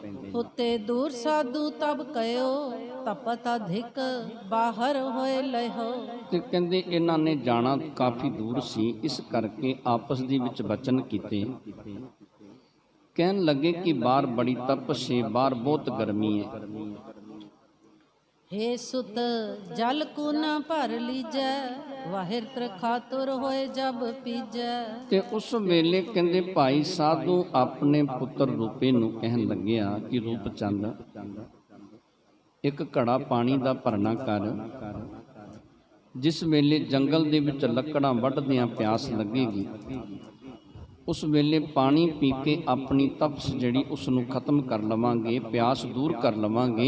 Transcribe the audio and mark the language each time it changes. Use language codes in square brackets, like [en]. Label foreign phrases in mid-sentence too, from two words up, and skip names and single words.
[bra] उत्ते दूर साधू तब कइओ, तपत अधिक बाहर होए लइओ। [pa] ਤੇ ਕਹਿੰਦੇ ਇਹਨਾਂ ਨੇ ਜਾਣਾ ਕਾਫੀ ਦੂਰ ਸੀ, ਇਸ ਕਰਕੇ ਆਪਸ ਦੇ ਵਿੱਚ ਬਚਨ ਕੀਤੇ। ਕਹਿਣ ਲੱਗੇ ਕਿ ਬਾਹਰ ਬੜੀ ਤਪਸ਼ ਹੈ, ਬਾਹਰ ਬਹੁਤ ਗਰਮੀ ਹੈ। [bra] हे सुत जल को न भर लीजै, वाहिर खातुर होए जब पीजै। [pa] ਤੇ ਉਸ ਵੇਲੇ ਕਹਿੰਦੇ ਭਾਈ ਸਾਧੂ ਆਪਣੇ ਪੁੱਤਰ ਰੂਪੇ ਨੂੰ ਕਹਿਣ ਲੱਗਿਆ ਕਿ ਰੂਪ ਚੰਦ, ਇੱਕ ਘੜਾ ਪਾਣੀ ਦਾ ਭਰਨਾ ਕਰ। ਜਿਸ ਵੇਲੇ ਜੰਗਲ ਦੇ ਵਿੱਚ ਲੱਕੜਾਂ ਵੱਢਦਿਆਂ ਪਿਆਸ ਲੱਗੇਗੀ, ਉਸ ਵੇਲੇ ਪਾਣੀ ਪੀ ਕੇ ਆਪਣੀ ਤਪਸ਼ ਜਿਹੜੀ ਉਸ ਨੂੰ ਖਤਮ ਕਰ ਲਵਾਂਗੇ, ਪਿਆਸ ਦੂਰ ਕਰ ਲਵਾਂਗੇ।